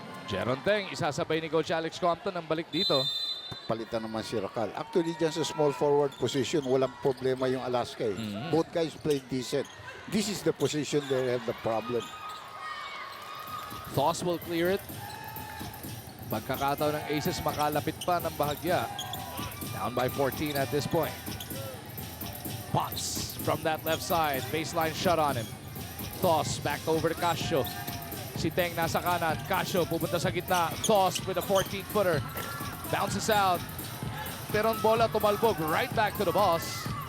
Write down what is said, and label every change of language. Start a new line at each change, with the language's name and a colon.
Filipino: Jeron Teng, isasabay ni Coach Alex Compton ang balik dito. Palitan naman si Racal. Actually, dyan sa small forward position, walang problema yung Alaska. Eh.
English: Both guys played decent. This is the position they have the problem. Toss will clear it.
Filipino: Pagkakataon ng Aces, makalapit pa ng bahagya.
English: Down by 14 at this point. Pops from that left side. Baseline shot on him. Toss back over to Casio.
Filipino: Si Teng nasa kanan.
English: Casio
Filipino: pupunta sa gitna.
English: Toss with a 14-footer. Bounces out.
Filipino: Pero ang bola tumalbog
English: right back to the boss.